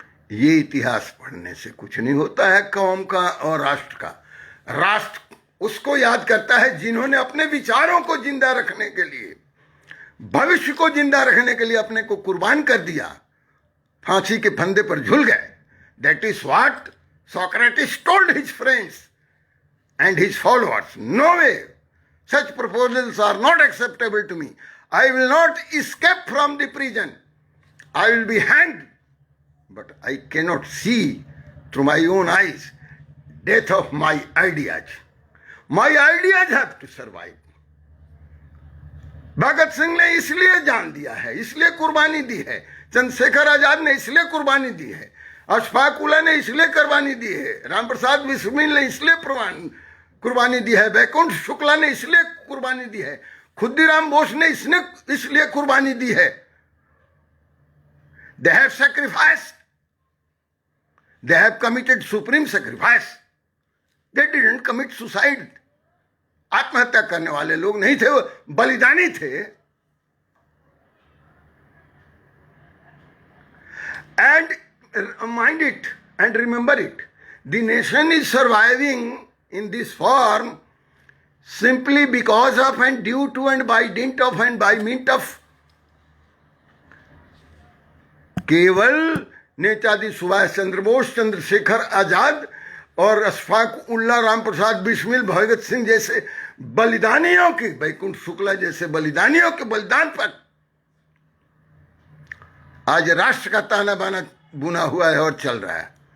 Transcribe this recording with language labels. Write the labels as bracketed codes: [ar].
[hi] ये इतिहास पढ़ने से कुछ नहीं होता है कौम का और राष्ट्र का। राष्ट्र उसको याद करता है जिन्होंने अपने विचारों को जिंदा रखने के लिए, भविष्य को जिंदा रखने के लिए अपने को कुर्बान कर दिया, फांसी के फंदे पर झूल गए। [en] That is what Socrates told his friends and his followers. No way, such proposals are not acceptable to me. I will not escape from the prison. I will be hanged, but I cannot see through my own eyes death of my ideas. My ideas have to survive. [hi] Bhagat Singh ने इसलिए जान दिया है, इसलिए कुर्बानी दी है। चंद्रशेखर आजाद ने इसलिए कुर्बानी दी है। अशफाक उल्ला ने इसलिए कुर्बानी दी है। रामप्रसाद बिस्मिल ने इसलिए कुर्बानी दी है। वैकुंठ शुक्ला ने इसलिए कुर्बानी दी है। खुद्दीराम बोस ने इसलिए कुर्बानी दी है। [en] They have sacrificed. They have committed supreme sacrifice. They didn't commit suicide. [hi] आत्महत्या करने वाले लोग नहीं थे, वो बलिदानी थे। [en] And mind it and remember it. The nation is surviving in this form simply because of and due to and by dint of and by means of [hi] केवल नेताजी सुभाष चंद्र बोस, चंद्रशेखर आजाद और अशफाक उल्ला, रामप्रसाद बिस्मिल, भगत सिंह जैसे बलिदानियों के, वैकुंठ शुक्ला जैसे बलिदानियों के बलिदान पर आज राष्ट्र का ताना बाना बुना हुआ है और चल रहा है।